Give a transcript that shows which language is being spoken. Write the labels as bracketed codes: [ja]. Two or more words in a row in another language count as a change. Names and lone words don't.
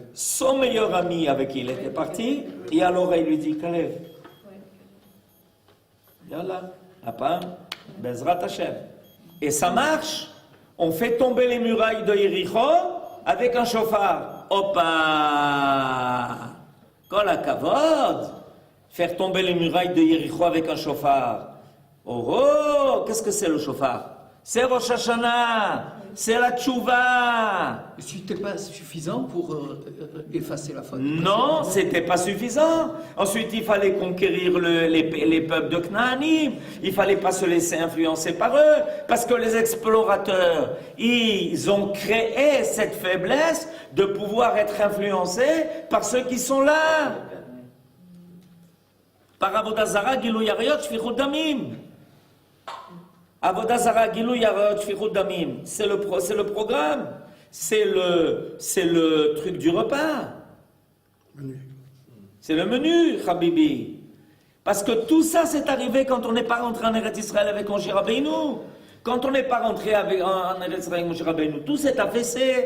[fr] Son meilleur ami avec qui il était parti, et à l'oreille lui dit, Caleb, yallah, apam, [he] בעזרת השם. [fr] Et ça marche. On fait tomber les murailles de Yericho avec un chauffard. Opa! [he] כל הכבוד! [fr] Faire tomber les murailles de Yericho avec un chauffard. Oh, qu'est-ce que c'est le chauffard? C'est Rosh Hashanah. c'est la tchouva. C'était pas suffisant pour effacer la faute. Non, c'était pas suffisant. Ensuite, il fallait conquérir les peuples de Knaanim. Il fallait pas se laisser influencer par eux, parce que les explorateurs, ils ont créé cette faiblesse de pouvoir être influencés par ceux qui sont là. [he] Par עבודה זרה, גילוי עריות, שפיכות דמים. עבודה זרה, גילוי עריות, שפיכות דמים. [fr] C'est le programme. C'est le truc du repas. C'est le menu, Habibi. Parce que tout ça, c'est arrivé quand on n'est pas rentré en Eretz Israël avec Moshe Rabbeinu. Quand on n'est pas rentré en Eretz Israël avec Moshe Rabbeinu, tout s'est affaissé.